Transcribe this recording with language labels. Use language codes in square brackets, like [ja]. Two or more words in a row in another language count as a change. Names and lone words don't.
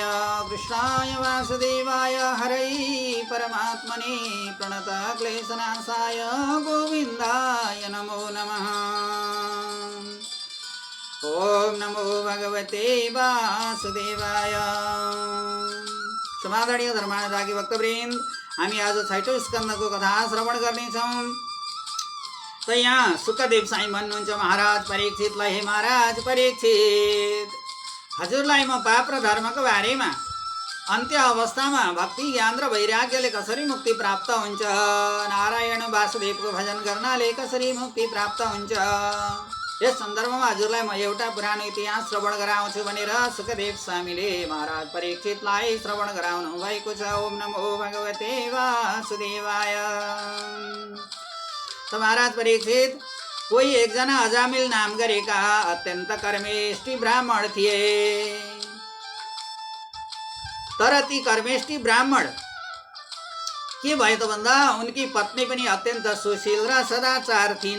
[sa] कृष्णाय वासुदेवाय हरै परमात्मने प्रणतक्लेशनाशाय गोविन्दाय नमो नमः। ओम नमो भगवते वासुदेवाय। [ne] समादरणीय धर्मानुरागी भक्तवृन्द, हामी आज छैटौँ स्कन्दको कथा श्रवण गर्नेछौँ। त यहाँ सुखदेव साईं भन्नुहुन्छ महाराज परीक्षितलाई, हे महाराज परीक्षित, हजुरलाई म पाप र धर्मको बारेमा, अन्त्य अवस्थामा भक्ति ज्ञान र वैराग्यले कसरी मुक्ति प्राप्त हुन्छ, नारायण वासुदेवको भजन गर्नाले कसरी मुक्ति प्राप्त हुन्छ, यस सन्दर्भमा हजुरलाई म एउटा पुरानो इतिहास श्रवण गराउँछु भनेर सुखदेव स्वामीले महाराज परीक्षितलाई श्रवण गराउनु भएको छ। [sa] ओम नमो भगवते वासुदेवाय। [ne] त महाराज परीक्षित, कोही एकजना अजामिल नाम गरेका अत्यन्त कर्मेष्ठी ब्राह्मण थिए। तर ती कर्मेष्ठी ब्राह्मण के भयो त भन्दा उनकी पत्नी पनि अत्यन्त सुशील र सदाचार थिइन्।